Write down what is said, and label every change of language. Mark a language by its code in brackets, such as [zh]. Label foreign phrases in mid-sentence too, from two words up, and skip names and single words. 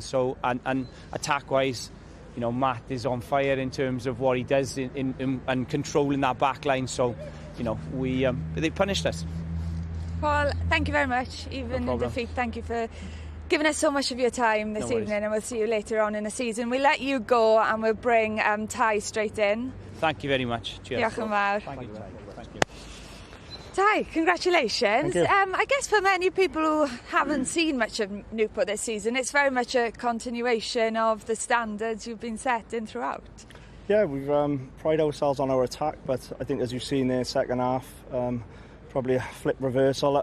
[en] So, and attack-wise, you know, Matt is on fire in terms of what he does in controlling that back line. So, you know, they punished us. Paul, thank you very much. Even in defeat, thank you for giving us so much of your time this evening, and we'll see you later on in the season. We'll let you go and we'll bring Ty straight in. Thank you very much. Cheers. [cy] Diolch yn fawr. [en] Thank you. Thank you. Ty, congratulations. Thank you. I guess for many people who haven't seen much of Newport this season, it's very much a continuation of the standards you've been setting throughout. Yeah, we've prided ourselves on our attack, but I think, as you've seen there, second half, probably a flip reversal.